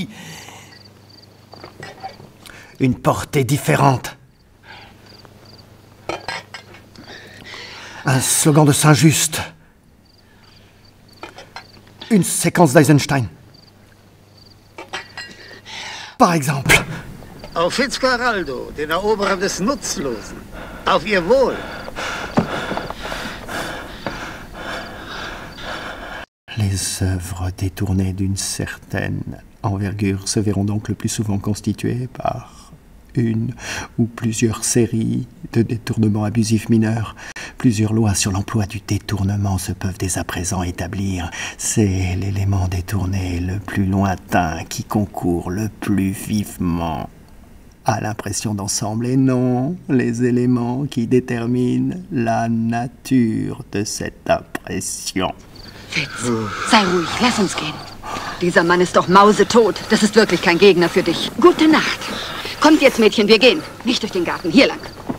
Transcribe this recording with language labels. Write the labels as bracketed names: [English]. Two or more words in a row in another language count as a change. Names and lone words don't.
[French] Une portée différente. Un slogan de Saint-Just. Une séquence d'Eisenstein. Par exemple. [German] Auf Fitzcarraldo, den Eroberer des Nutzlosen. Auf ihr Wohl. [French] Les œuvres détournées d'une certaine envergure se verront donc le plus souvent constituées par une ou plusieurs séries de détournements abusifs mineurs. Plusieurs lois sur l'emploi du détournement se peuvent dès à présent établir. C'est l'élément détourné le plus lointain qui concourt le plus vivement à l'impression d'ensemble et non les éléments qui déterminent la nature de cette impression. [German] Fitz, sei ruhig, lass uns gehen. Dieser Mann ist doch mausetot. Das ist wirklich kein Gegner für dich. Gute Nacht. Kommt jetzt, Mädchen, wir gehen. Nicht durch den Garten, hier lang.